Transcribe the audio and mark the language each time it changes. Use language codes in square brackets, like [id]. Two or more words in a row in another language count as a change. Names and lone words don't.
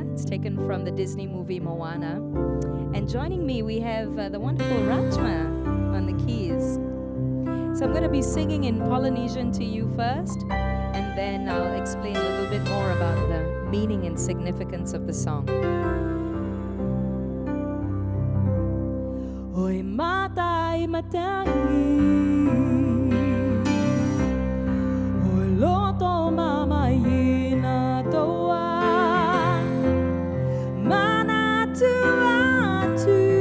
[en] It's taken from the Disney movie Moana. And joining me, we have the wonderful Ratchma on the keys. So I'm going to be singing in Polynesian to you first, and then I'll explain a little bit more about the meaning and significance of the song. [tkl] Oi matai matangi, oi loto mama ina toa, mana atu,